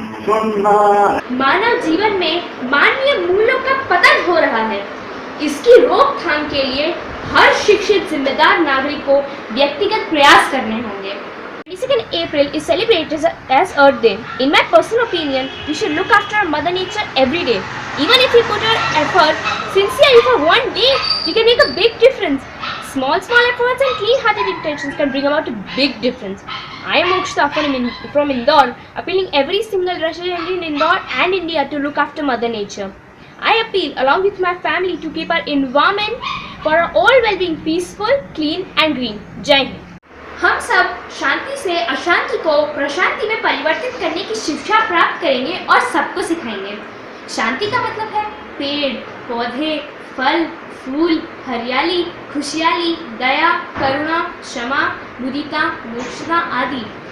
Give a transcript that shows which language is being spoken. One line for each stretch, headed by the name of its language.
Hindi: मानव जीवन में मानवीय मूल्यों का पतन हो रहा है। इसकी रोकथाम के लिए हर शिक्षित जिम्मेदार नागरिक को व्यक्तिगत प्रयास करने होंगे।
English: 22nd April is celebrated as Earth Day. In my personal opinion, we should look after Mother Nature every day. Even if we put our effort sincerely for one day, we can make a big difference. Small efforts and clean-hearted intentions can bring about a big difference. I am Mokshita from Indore, appealing every single resident in Indore and India to look after Mother Nature. I appeal along with my family to keep our environment for our all well-being peaceful, clean and green. Jai Hind.
Hindi: हम सब शांति से अशांति को प्रशांति में परिवर्तित करने की शिक्षा प्राप्त करेंगे और सबको सिखाएंगे। शांति का मतलब है पेड़, पौधे, फल, फूल, हरियाली, खुशहाली, दया, करुणा, क्षमा, मुदिता, मोक्षता आदि।